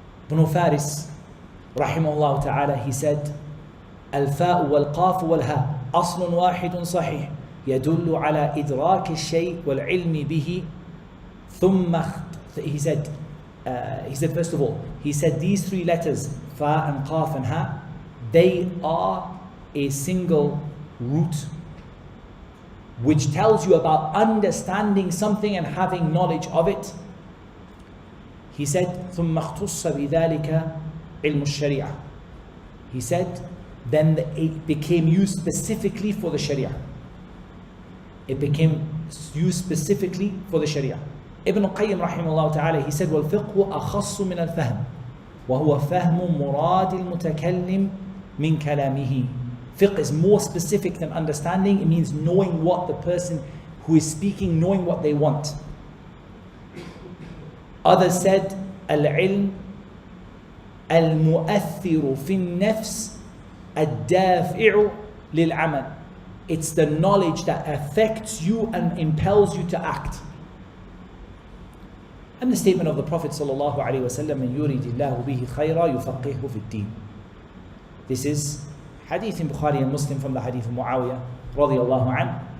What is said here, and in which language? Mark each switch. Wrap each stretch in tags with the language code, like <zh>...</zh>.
<en>Ibn Faris rahimahullah ta'ala, he said,</en> <ar>الفاء والقاف والهاء أصل واحد صحيح يدل على إدراك الشيء والعلم به ثم</ar> <en>he said first of all, he said these three letters, fa and qaf and ha, they are a single root which tells you about understanding something and having knowledge of it. He said</en> <ar>ثم اختص بذلك علم الشريعة.</ar> <en>He said then it became used specifically for the Sharia. It became used specifically for the Sharia.</en> <ar>Ibn Qayyim rahimahullah ta'ala,</ar> <en>he said</en> <ar>وَالْفِقْهُ أَخَصُّ مِنَ الْفَهْمِ وَهُوَ فَهْمُ مُرَادِ الْمُتَكَلِّمِ مِنْ كَلَامِهِ.</ar> <en>Fiqh is more specific than understanding. It means knowing what the person who is speaking, knowing what they want. Others said</en> <ar>العلم المؤثر في النفس الدافع للعمل.</ar> <en>It's the knowledge that affects you and impels you to act. And the statement of the Prophet sallallahu alaihi wasallam,</en> <ar>"Man yuridillahu bihi khayra yufaqihu fid din."</ar> <en>This is hadith in Bukhari and Muslim from the hadith of Muawiyah radiyallahu anhu.</en>